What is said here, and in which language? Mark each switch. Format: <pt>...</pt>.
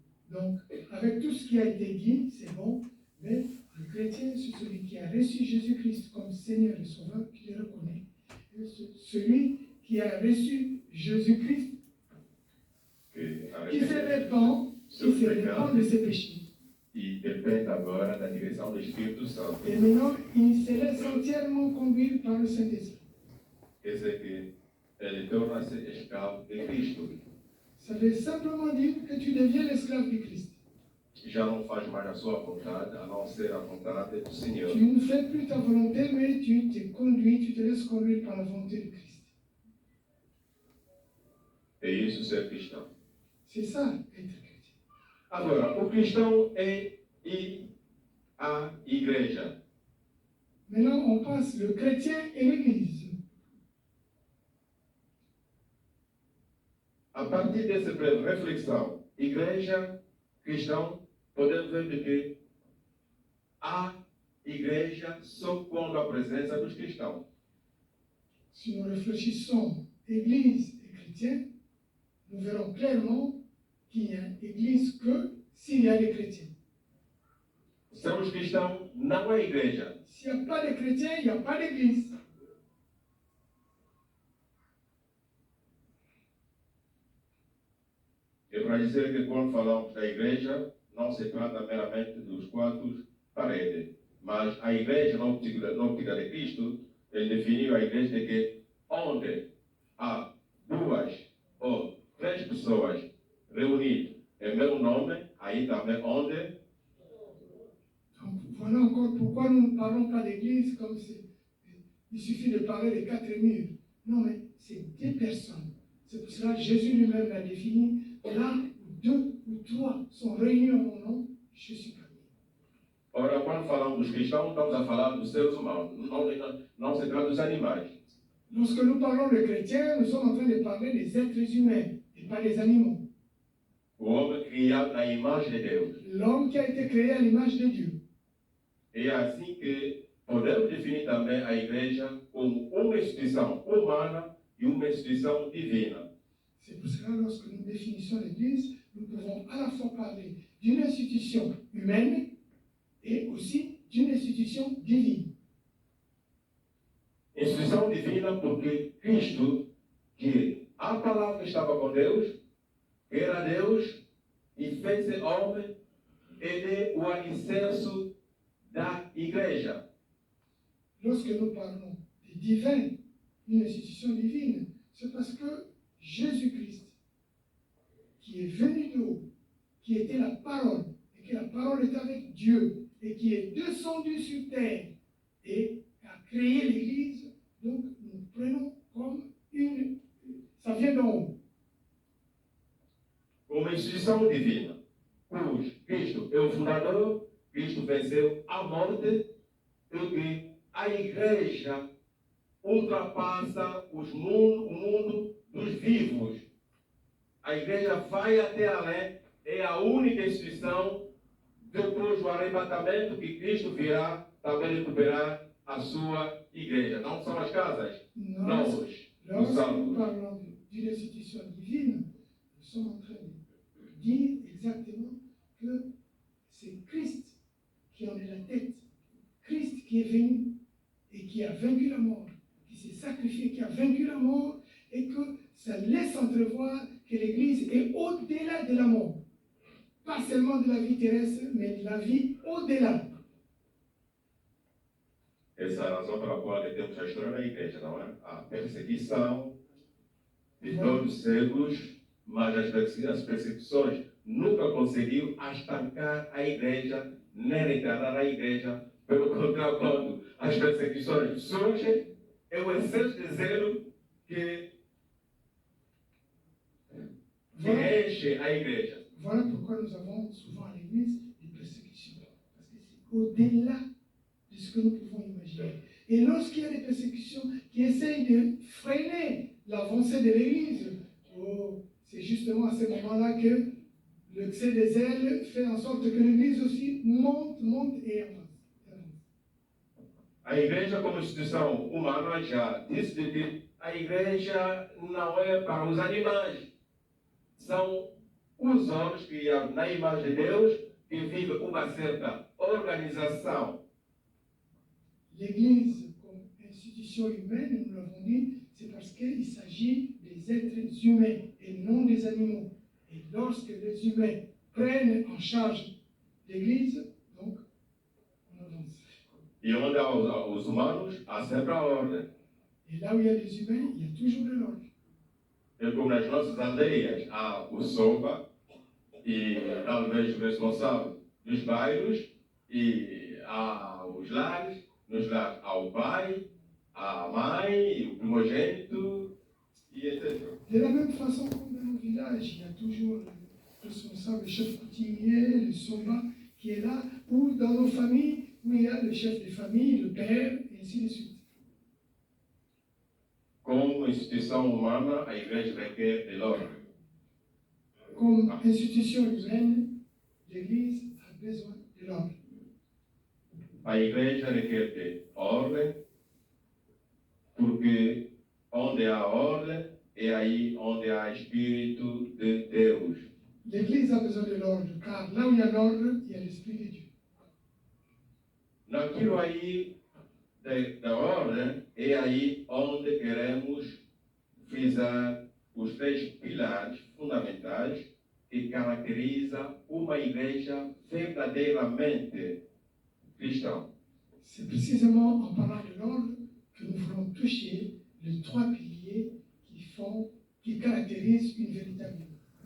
<fr>Donc, avec tout ce qui a été dit, c'est bon, mais le chrétien, c'est celui qui a reçu Jésus-Christ comme Seigneur et Sauveur, qui le reconnaît. Et celui qui a reçu Jésus-Christ, qui se répand de ses péchés.</fr> <pt>E depende agora da direção do Espírito Santo.</pt> <fr>Et maintenant, il se laisse entièrement conduire par le Saint-Esprit.</fr> <pt>Quer dizer que ele torna-se escravo de Cristo.</pt> <fr>Ça veut simplement dire que tu deviens l'esclave du Christ.</fr> <pt>Já não faz mais a sua vontade, a não ser a vontade do Senhor.</pt> <fr>Tu ne fais plus ta volonté, mais tu te conduis, tu te laisses conduire par la volonté de Christ.</fr> <pt>É isso ser cristão.</pt> <fr>C'est ça, être chrétien.</fr> <pt>Agora, o cristão é ir à igreja.</pt> <fr>Maintenant, on passe le chrétien et l'Église.</fr> <pt>A partir dessa breve reflexão, igreja, cristão, podemos ver de que há igreja só quando a presença dos cristãos.</pt> <fr>Si nous réfléchissons Église et chrétien, nous verrons clairement qu'il y a Église que s'il y a des chrétiens.</fr> <pt>Sem os cristãos, não há igreja.</pt> <fr>S'il n'y a pas de chrétiens, il n'y a pas d'Église.</fr> <pt>É para dizer que quando falamos da igreja, não se trata meramente dos quatro paredes, mas a igreja na óptica de Cristo, ele definiu a igreja de que onde há duas ou três pessoas reunidas em meu nome, aí também onde.</pt> <fr>Donc voilà encore pourquoi nous ne parlons pas d'Église comme il suffit de parler des quatre murs. Non, mais c'est des personnes. C'est pour cela que Jésus lui-même l'a défini. Là où deux ou trois sont réunis en mon nom, je suis parmi eux.</fr> <pt>Ora, quando falamos dos cristãos, estamos a falar dos seres humanos, não se trata dos animais.</pt> <fr>Lorsque nous parlons de chrétiens, nous sommes en train de parler des êtres humains et pas des animaux.</fr> <pt>O homem criado na imagem de Deus.</pt> <fr>L'homme qui a été créé à l'image de Dieu.</fr> <pt>É assim que podemos definir também a igreja como uma instituição humana e uma instituição divina.</pt> <fr>C'est pour cela, lorsque nous définissons l'Église, nous pouvons à la fois parler d'une institution humaine et aussi d'une institution divine.</fr> <pt>Instituição divina porque Cristo, que a palavra estava com Deus, era Deus e fez-se homem, ele é o alicerce da igreja.</pt> <fr>Lorsque nous parlons des divins, une institution divine, c'est parce que Jésus-Christ, qui est venu de haut, qui était la parole, et que la parole est avec Dieu, et qui est descendu sur terre et a créé l'Église, Donc, nous prenons comme ça vient d'en haut.</fr> <pt>Uma instituição divina, cujo Cristo é o fundador, Cristo venceu a morte, e que a igreja ultrapassa o mundo dos vivos. A igreja vai até além, é a única instituição, depois do arrebatamento, que Cristo virá também recuperar a sua igreja. Não são as casas, não os</pt> <fr>Lorsque nous</fr> <pt>salvos.</pt> <fr>parlons d'une institution divine, nous sommes en train de dire exactement que c'est Christ qui en est la tête. Christ qui est venu et qui a vaincu la mort, qui s'est sacrifié, qui a vaincu la mort, et que ça laisse entrevoir que l'Église est au-delà de la mort. Pas seulement de la vie terrestre, mais de la vie au-delà.</fr> <pt>Essa é a razão pela qual temos a história da igreja, não é? A perseguição de todos os séculos, mas as perseguições nunca conseguiu estancar a igreja, nem retardar a igreja. Pelo contrário, quando as perseguições surgem, é o excesso de zelo que enche a igreja.</pt> <fr>Voilà pourquoi nous avons souvent à l'Église des persécutions. Parce que c'est au-delà de ce que nous pouvons imaginer. Et lorsqu'il y a des persécutions qui essayent de freiner l'avancée de l'Église, c'est justement à ce moment-là que l'excès des ailes fait en sorte que l'Église aussi monte et avance.</fr> <pt>A igreja, como instituição humana, já disse que a igreja não é para os animais. São os homens criados na imagem de Deus, que vivem uma certa organização.</pt> <fr>L'Église, comme institution humaine, nous l'avons dit, c'est parce qu'il s'agit des êtres humains et non des animaux. Et lorsque les humains prennent en charge l'Église, donc, on avance.</fr> <pt>E onde há os humanos, há sempre a ordem.</pt> <fr>Et là où il y a des humains, il y a toujours de l'ordre.</fr> <pt>E como nas nossas aldeias há o sopa, e talvez o responsável dos bairros, e há os lares, nos lares há o pai, a mãe, o primogênito, e etc.</pt> <fr>De la même façon, comme dans nos villages, il y a toujours le responsable, le chef coutumier, le soba qui est là, ou dans nos familles, où il y a le chef de famille, le père, et ainsi de suite.</fr> <pt>Como instituição humana, a igreja requer</pt> <fr>de l'ordre. Comme institution humaine, l'Église a besoin de l'ordre.</fr> <pt>A igreja requer de ordem, porque onde há ordem, é aí onde há Espírito de Deus.</pt> <fr>L'Église a besoin de l'ordre, car là où il y a l'ordre, il y a l'Esprit de Dieu.</fr> <pt>Naquilo aí da ordem, é aí onde queremos frisar os três pilares fundamentais que caracterizam uma igreja verdadeiramente cristã.</pt> <fr>C'est précisément en parlant de l'ordre que nous voulons toucher les trois piliers qui caractérisent une véritable église.</fr>